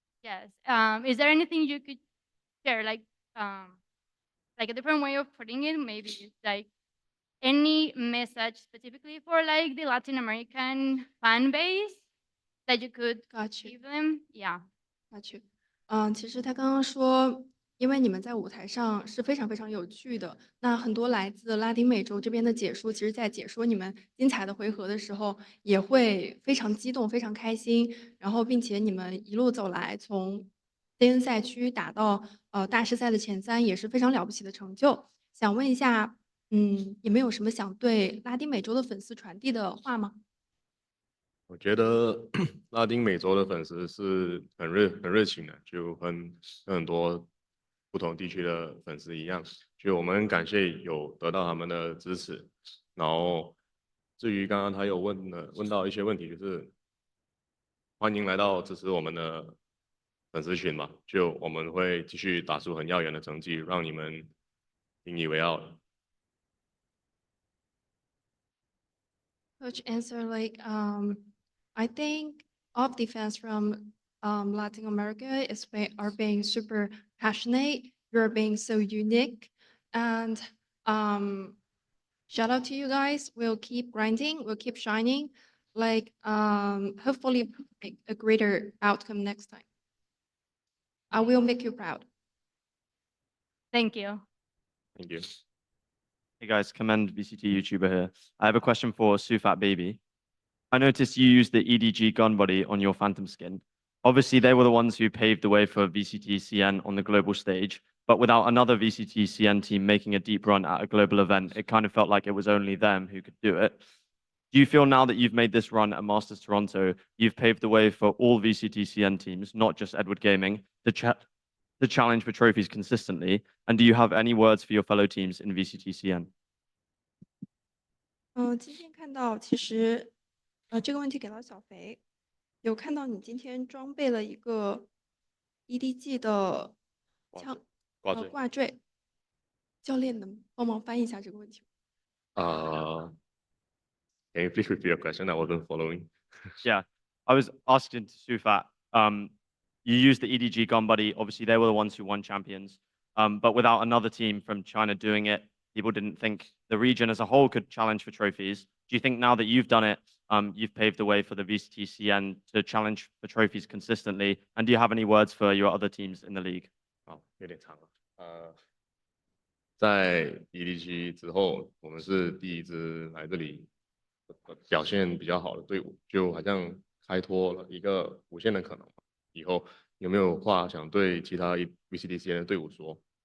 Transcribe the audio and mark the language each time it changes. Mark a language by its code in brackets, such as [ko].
[en] Yes. Is there anything you could share, like a different way of putting it? Maybe like any message specifically for like the Latin American fan base that you could give them? Yeah. Got you. [zh] 其实他刚刚说，因为你们在舞台上是非常非常有趣的，那很多来自拉丁美洲这边的解说，其实在解说你们精彩的回合的时候，也会非常激动、非常开心。然后，并且你们一路走来，从 CN 赛区打到大师赛的前3，也是非常了不起的成就。想问一下，你们有什么想对拉丁美洲的粉丝传递的话吗？我觉得拉丁美洲的粉丝是很热情的，就跟很多不同地区的粉丝一样，就我们很感谢有得到他们的支持。然后至于刚刚他有问到一些问题，就是欢迎来到支持我们的粉丝群嘛，就我们会继续打出很耀眼的成绩，让你们引以为傲的。 [en] Coach answer like, I think all of the fans from Latin America are being super passionate. You're being so unique, and shout out to you guys. We'll keep grinding. We'll keep shining. Like hopefully make a greater outcome next time. I will make you proud. Thank you. Thank you. Hey guys, Commend VCT YouTuber here. I have a question for Sufat Baby. I noticed you used the EDG gun body on your Phantom skin. Obviously, they were the ones who paved the way for VCT CN on the global stage, but without another VCT CN team making a deep run at a global event, it kind of felt like it was only them who could do it. Do you feel now that you've made this run at Masters Toronto, you've paved the way for all VCT CN teams, not just Edward Gaming, to challenge for trophies consistently? And do you have any words for your fellow teams in VCT CN? [zh] 今天看到其实，这个问题给到小肥，有看到你今天装备了一个 EDG 的枪挂坠，教练能帮忙翻译一下这个问题吗？ [en] Can you please repeat your question? I wasn't following. Yeah, I was asking to Sufat, you used the EDG gun buddy. Obviously, they were the ones who won champions. But without another team from China doing it, people didn't think the region as a whole could challenge for trophies. Do you think now that you've done it, you've paved the way for the VCT CN to challenge for trophies consistently? And do you have any words for your other teams in the league? [zh] 好，有点长了。在 EDG 之后，我们是第一支来这里表现比较好的队伍，就好像开拓了一个无限的可能。以后有没有话想对其他 VCT CN 的队伍说？